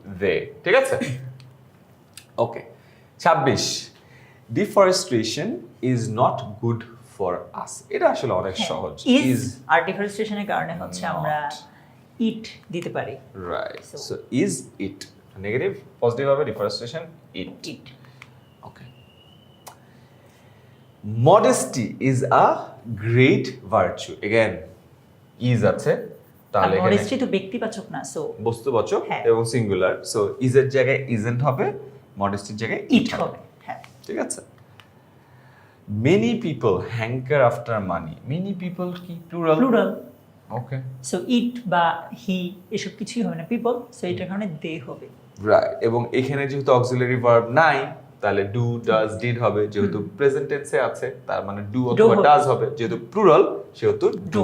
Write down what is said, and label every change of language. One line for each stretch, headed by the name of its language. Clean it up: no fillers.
English: দে।
Bangla: ঠিক আছে,
English: Okay. 26, deforestation is not good for us.
Bangla: এটা আসলে অনেক সহজ। ইজ আর ডিফারেন্সিয়েশনের কারণে হচ্ছে আমরা ইট দিতে পারি।
English: Right, So- so is it negative, positive হবে deforestation it. It. Okay. Modesty is a great virtue. Again, is
Bangla: আছে, তাহলে এখানে মডেস্টি তো ব্যক্তিবাচক না, সো বস্তুবাচক হ্যাঁ। এবং সিঙ্গুলার, সো ইজ এর জায়গায় ইজেন্ট হবে, মডেস্টির জায়গায় ইট হবে। হ্যাঁ, ঠিক আছে।
English: Many people hanker after money. Many people কি plural? Plural. Okay,
Bangla: so it বা হি এসব কিছুই হবে না, পিপল, সো এটার কারণে দে হবে। রাইট। এবং এখানে যেহেতু অক্সিলারি ভার্ব নাই, তাহলে ডু ডাজ ডিড হবে, যেহেতু প্রেজেন্ট টেন্সে আছে তার মানে ডু অথবা হবে। ডাজ হবে, যেহেতু প্লুরাল সেহেতু ডু